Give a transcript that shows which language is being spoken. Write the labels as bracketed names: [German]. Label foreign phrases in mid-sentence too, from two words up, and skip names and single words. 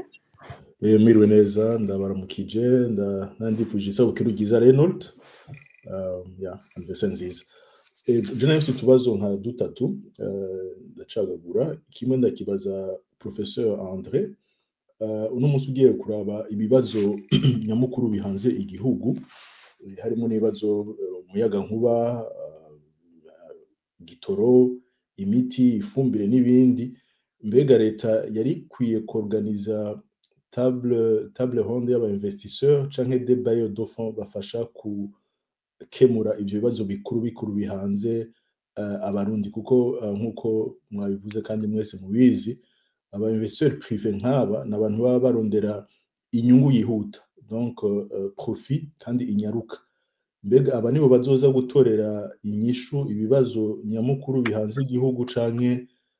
[Rundi] mwiriwe neza ndabaramukije ndifuje isabukuru ryiza Reynold anniversaire nziza je nafise utubazo nka dutatu ndacagagura kimwe ndakibaza Professeur André uno munsi ugiye kuraba ibibazo nyamukuru bihanze igihugu harimo n'ibibazo umuyaga nkuba gitoro imiti ifumbire n'ibindi mbega leta yari kwiye kuorganiza [French] table ronde [Rundi] y'aba investisseurs canke [French] des bailleurs de fonds [Rundi] bafasha kukemura ivyo bibazo bikuru bihanze abarundi kuko nkuko mwabivuze kandi mwese mubizi aba [French] investisseurs privés [Rundi] nk'aba n'abantu baba barondera inyungu yihuta donc profit kandi inyaruka mbega aba nibo bazoza gutorera inyishu ibibazo nyamukuru bihanze igihugu canke